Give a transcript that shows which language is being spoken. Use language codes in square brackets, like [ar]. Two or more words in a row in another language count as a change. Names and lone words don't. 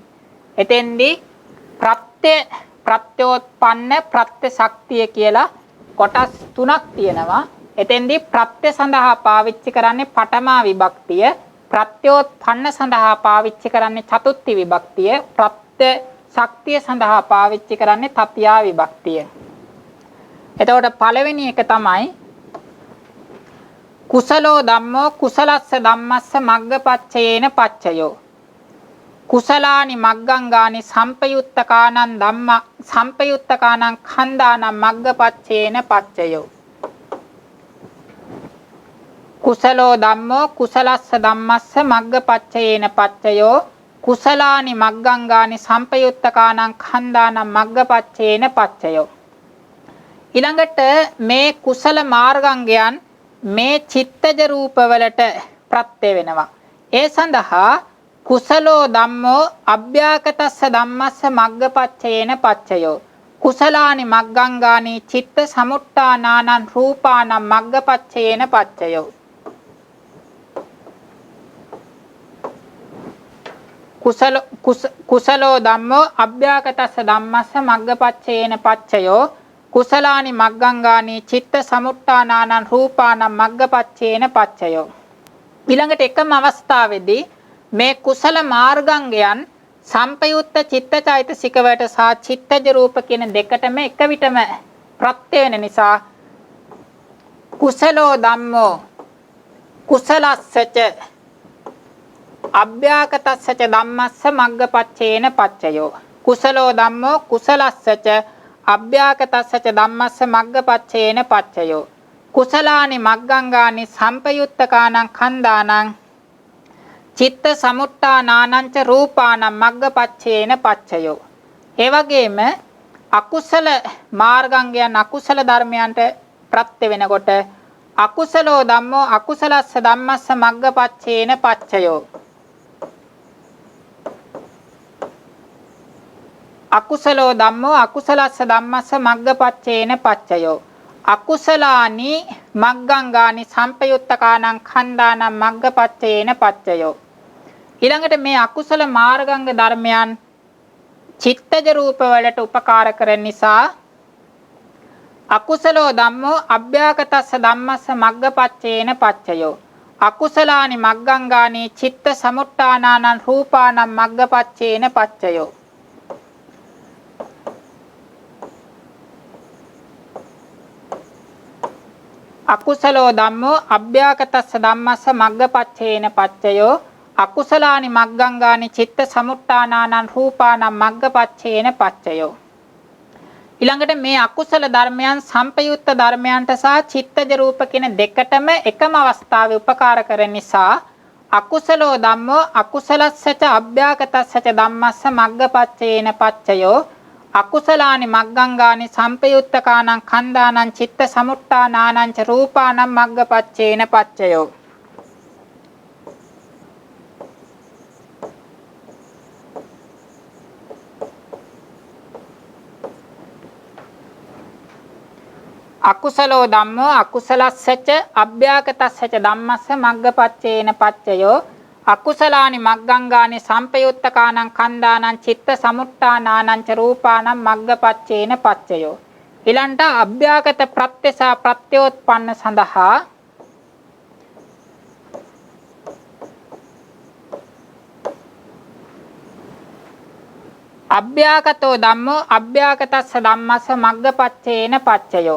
[si] එතෙන්දී ප්‍රත්‍යෝත්පන්න ප්‍රත්‍ය ශක්තිය කියලා කොටස් 3ක් තියෙනවා. එතෙන්දී ප්‍රත්‍ය සඳහා පාවිච්චි කරන්නේ පඨමා විභක්තිය, ප්‍රත්‍යෝත්පන්න සඳහා පාවිච්චි කරන්නේ චතුත්ථි විභක්තිය, ප්‍රත්‍ය ශක්තිය සඳහා පාවිච්චි කරන්නේ තතියා විභක්තිය. එතකොට පළවෙනි එක තමයි [pi] කුසලෝ ධම්මෝ කුසලස්ස ධම්මස්ස මග්ගපච්චයේන පච්චයෝ. කුසලානි මග්ගංගානි සම්පයුත්තකානං ඛණ්ඩානං මග්ගපච්චයේන පච්චයෝ. කුසලෝ ධම්මෝ කුසලස්ස ධම්මස්ස මග්ගපච්චයේන පච්චයෝ කුසලානි මග්ගංගානි සම්පයුත්තකානං ඛණ්ඩානං මග්ගපච්චයේන පච්චයෝ. [si] ඊළඟට මේ කුසල මාර්ගංගයන් මේ චිත්තජ රූපවලට ප්‍රත්‍ය වෙනවා. ඒ සඳහා [pi] කුසලෝ ධම්මෝ අභ්‍යාකතස්ස ධම්මස්ස මග්ගපච්චයේන පච්චයෝ. කුසලානි මග්ගංගානි චිත්ත සමුට්ඨානානං රූපානං මග්ගපච්චයේන පච්චයෝ. කුසලෝ ධම්මෝ අභ්‍යාකතස්ස ධම්මස්ස මග්ගපච්චයේන පච්චයෝ කුසලානි මග්ගංගානි චිත්ත සමුට්ඨානානං රූපානං මග්ගපච්චයේන පච්චයෝ. [si] ඊළඟට එකම අවස්ථාවේදී මේ කුසල මාර්ගංගයන් සම්පයුත්ත චිත්තචෛතසිකවට සහ චිත්තජ රූප කියන දෙකටම එක විටම ප්‍රත්‍ය වෙන නිසා [pi] කුසලෝ ධම්මෝ කුසලස්සච අභ්‍යාකතස්සච ධම්මස්ස මග්ගපච්චයේන පච්චයෝ. කුසලෝ ධම්මෝ කුසලස්සච අභ්‍යාකතස්සච ධම්මස්ස මග්ගපච්චයේන පච්චයෝ. කුසලානි මග්ගංගානි සම්පයුත්තකානං කන්දානං චිත්ත සමුට්ඨානානං ච රූපානං මග්ගපච්චේන පච්චයෝ. [si] ඒ වගේම අකුසල මාර්ගංගයන් අකුසල ධර්මයන්ට ප්‍රත්‍ය වෙනකොට [pi] අකුසලෝ ධම්මෝ අකුසලස්ස ධම්මස්ස මග්ගපච්චේන පච්චයෝ. අකුසලෝ ධම්මෝ අකුසලස්ස ධම්මස්ස මග්ගපච්චේන පච්චයෝ. අකුසලානි මග්ගංගානි සම්පයුත්තකානං කන්දානං මග්ගපච්චේන පච්චයෝ. [si] ඊළඟට මේ අකුසල මාර්ගංග ධර්මයන් චිත්තජ රූප වලට උපකාර කරන නිසා [pi] අකුසලෝ ධම්මෝ අභ්‍යාකතස්ස ධම්මස්ස මග්ගපච්චේන පච්චයෝ. අකුසලානි මග්ගංගානි චිත්ත සමුට්ඨානානං රූපානං මග්ගපච්චේන පච්චයෝ. අකුසලෝ ධම්මෝ අභ්‍යාකතස්ස ධම්මස්ස මග්ගපච්චේන පච්චයෝ. අකුසලානි මග්ගංගානි චිත්ත සමුට්ඨානානං රූපානං මග්ගපච්චේන පච්චයෝ. [si] ඊළඟට මේ අකුසල ධර්මයන් සම්පයුත්ත ධර්මයන්ට සහ චිත්තජ රූප කියන දෙකටම එකම අවස්ථාවේ උපකාර කරන නිසා [pi] අකුසලෝ ධම්මෝ අකුසලස්සච අභ්‍යාකතස්සච ධම්මස්ස මග්ගපච්චේන පච්චයෝ. අකුසලානි මග්ගංගානි සම්පයුත්තකානං කන්දානං චිත්ත සමුට්ඨානානං ච රූපානං මග්ගපච්චේන පච්චයෝ. අකුසලෝ ධම්මෝ අකුසලස්සච අභ්‍යාකතස්සච ධම්මස්ස මග්ගපච්චේන පච්චයෝ. අකුසලානි මග්ගංගානි සම්පයුත්තකානං කන්දානං චිත්ත සමුට්ඨානානං ච රූපානං මග්ගපච්චේන පච්චයෝ. [si] ඊළඟට අභ්‍යාකත ප්‍රත්‍ය සහ ප්‍රත්‍යෝත්පන්න සඳහා [pi] අභ්‍යාකතෝ ධම්මෝ අභ්‍යාකතස්ස ධම්මස්ස මග්ගපච්චේන පච්චයෝ.